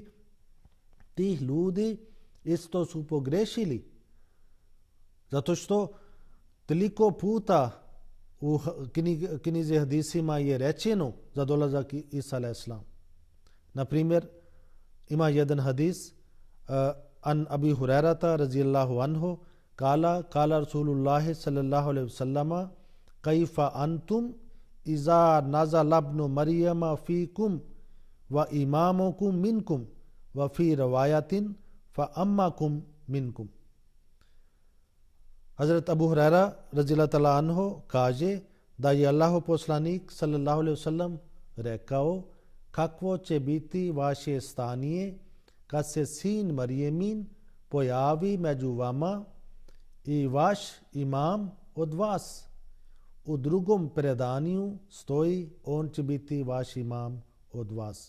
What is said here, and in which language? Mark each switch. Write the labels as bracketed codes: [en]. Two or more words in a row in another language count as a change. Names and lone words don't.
[bs] Tih ljudi isto su pogrešili. Zato što toliko puta u knjizi hadisima je rečeno za dolazak Isa a.s. Na primjer, ima jedan hadis [ar] عن أبي هريرة رضي الله عنه، قال رسول الله صلى الله عليه وسلم كيف أنتم إذا نزل ابن مريم فيكم وإمامكم منكم وفي رواية فأمكم منكم. [bs] Hazrat Abu Huraira [ar] رضي الله تعالى عنه [bs] kaže da je Allahov poslanik [ar] صلى الله عليه وسلم [bs] rekao: kakvo će biti vaše stanje kad se sin Marijemin pojavi među vama i vaš imam od vas. U drugom predanju stoji: on će biti vaš imam od vas.